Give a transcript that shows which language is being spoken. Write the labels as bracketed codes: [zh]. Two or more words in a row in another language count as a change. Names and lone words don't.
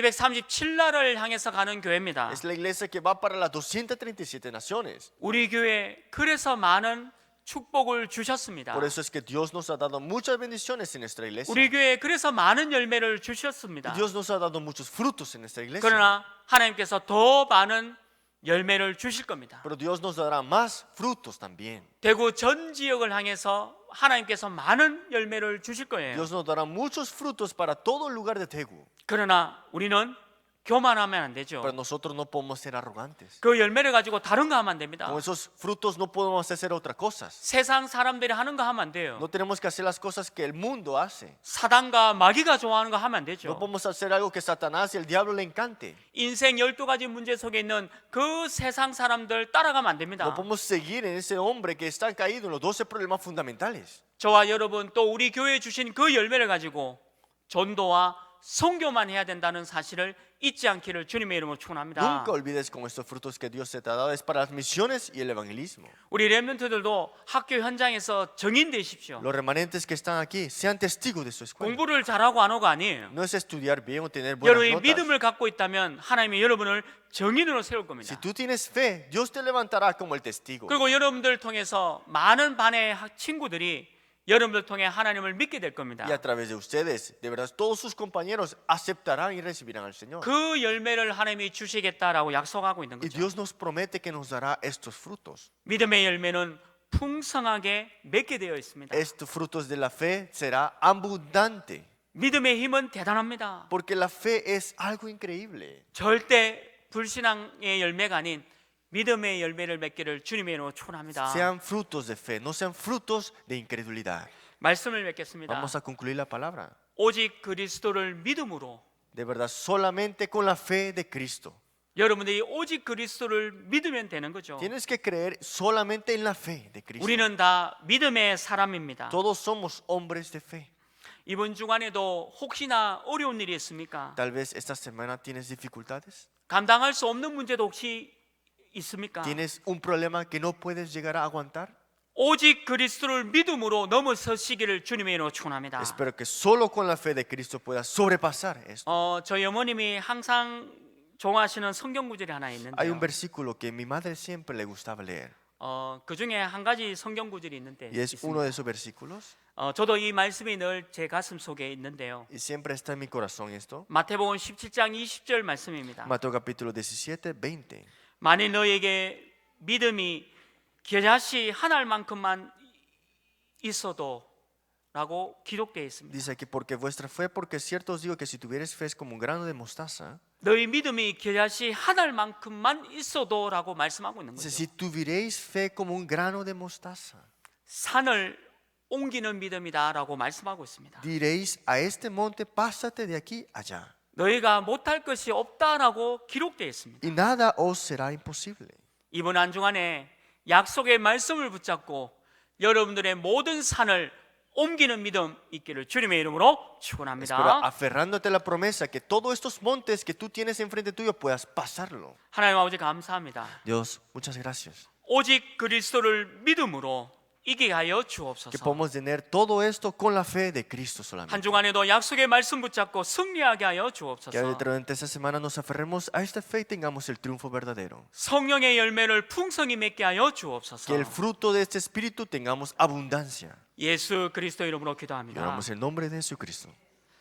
[ko] 237나라를 향해서 가는 교회입니다. [es] Es la iglesia que va para las 237 naciones. [ko] 우리 교회 그래서 많은 축복을 주셨습니다. [es] Por eso es que Dios nos ha dado muchas bendiciones en nuestra iglesia. [ko] 우리 교회 그래서 많은 열매를 주셨습니다. [es] Y Dios nos ha dado muchos frutos en nuestra iglesia. [ko] 그러나 하나님께서 더 많은 열매를 주실 겁니다. [es] Pero Dios nos dará más frutos también. [ko] 대구 전 지역을 향해서 하나님께서 많은 열매를 주실 거예요. [es] Dios nos dará muchos frutos para todo el lugar de Daegu. [ko] 그러나 우리는 교만하면 안 되죠. [es] Pero nosotros no podemos ser arrogantes. [ko] 그 열매를 가지고 다른 거 하면 안 됩니다. [es] Con esos frutos no podemos hacer otras cosas. [ko] 세상 사람들이 하는 거 하면 안 돼요. [es] No tenemos que hacer las cosas que el mundo hace. [ko] 사단과 마귀가 좋아하는 거 하면 안 [es] No [ko] 되죠. [es] podemos hacer algo que Satanás y el diablo le encante. [ko] 인생 12가지 문제 속에 있는 그 세상 사람들 따라가면 안 됩니다. [es] No podemos seguir en ese hombre que está caído en los 12 problemas fundamentales. [ko] 저와 여러분 또 우리 교회에 주신 그 열매를 가지고 전도와 선교만 해야 된다는 사실을 잊지 않기를 주님의 이름으로 축원합니다. [es] Nunca olvides con estos frutos que Dios te ha dado. Es para las misiones y el evangelismo. [ko] 우리 렘넌트들도 학교 현장에서 정인 되십시오. [es] Los remanentes que están aquí sean testigos de su escuela. [ko] 공부를 잘하고 안 하고 아니에요. [es] No es estudiar bien o tener buenas [ko] 여러분이 [es] notas. [ko] 믿음을 갖고 있다면 하나님이 여러분을 정인으로 세울 겁니다. [es] Si tú tienes fe, Dios te levantará como el testigo. [ko] 그리고 여러분들 통해서 많은 반의 친구들이 여러분들 통해 하나님을 믿게 될 겁니다. [es] Y a través de ustedes, de verdad, todos sus compañeros aceptarán y recibirán al Señor. [ko] 그 열매를 하나님이 주시겠다라고 약속하고 있는 [es] Y [ko] 거죠. [es] Dios nos promete que nos dará estos frutos. [ko] 믿음의 열매는 풍성하게 맺게 되어 있습니다. [es] Estos frutos de la fe será abundante. [ko] 믿음의 힘은 대단합니다. [es] Porque la fe es algo increíble. [ko] 절대 불신앙의 열매가 아닌 믿음의 열매를 맺기를 주님의 이름으로 축원합니다. [es] Sean frutos de fe, no sean frutos de incredulidad. [ko] 말씀을 맺겠습니다. [es] Vamos a concluir la palabra. [ko] 오직 그리스도를 믿음으로 [es] De verdad, solamente con la fe de Cristo. [ko] 여러분들이 오직 그리스도를 믿으면 되는 거죠. [es] Tienes que creer solamente en la fe de Cristo. [ko] 우리는 다 믿음의 사람입니다. [es] Todos somos hombres de fe. [ko] 이번 주간에도 혹시나 어려운 일이 있습니까? [es] Tal vez esta semana tienes dificultades. [ko] 감당할 수 없는 문제도 혹시 있습니까? [es] Tienes un problema que no puedes llegar a aguantar. [ko] 오직 그리스도를 믿음으로 넘어서시기를 주님의 이름으로 축원합니다. [es] Espero que solo con la fe de Cristo puedas sobrepasar esto. [ko] 저희 어머님이 항상 좋아하시는 성경 구절이 하나 [es] Hay un [ko] 있는데요. [es] versículo que mi madre siempre le gustaba leer. [ko] 그 중에 한 가지 성경 구절이 있는데 [es] Y es uno de [ko] 있습니다. [es] esos versículos. [ko] 저도 이 말씀이 늘 제 가슴 속에 있는데요. [es] Y siempre está en mi corazón esto. [ko] 마태복음 17장 20절 말씀입니다. [es] Mateo capítulo 17, 20. [ko] 만일 너에게 믿음이 겨자씨 한 알만큼만 있어도 라고 기록되어 있습니다. [es] Dice aquí, porque vuestra fe, porque cierto os digo que si tuvierais fe es como un grano de mostaza. [ko] 너희 믿음이 겨자씨 한 알만큼만 있어도 라고 말씀하고 있는 [es] Dice, [ko] 거죠. [es] si tuvierais fe como un grano de mostaza, [ko] 산을 옮기는 믿음이다 라고 말씀하고 있습니다. [es] diréis a este monte, pásate de aquí allá. [ko] 너희가 못할 것이 없다라고 기록되어 있습니다. [es] Y nada os será imposible. [ko] 이번 안중안에 약속의 말씀을 붙잡고 여러분들의 모든 산을 옮기는 믿음 있기를 주님의 이름으로 [es] Espero, [ko] 축원합니다. [es] aferrándote a la promesa, que todos estos montes que tú tienes enfrente tuyo puedas pasarlo. [ko] 하나님 아버지 감사합니다. [es] Dios, muchas gracias. [ko] 오직 그리스도를 믿음으로 이기게 하여 [es] Que [ko] 주옵소서. [es] podamos tener todo esto con la fe de Cristo [ko] 한 [es] solamente. [ko] 주간에도 약속의 말씀 붙잡고 승리하게 하여 [es] Que [ko] 주옵소서. [es] durante esta semana nos aferremos a esta fe y tengamos el triunfo verdadero. [ko] 성령의 열매를 풍성히 맺게 하여 주옵소서. [es] Que el fruto de este espíritu tengamos abundancia. [ko] 예수 그리스도 이름으로 [es] Y [ko] 기도합니다. [es] oramos en el nombre de Jesucristo.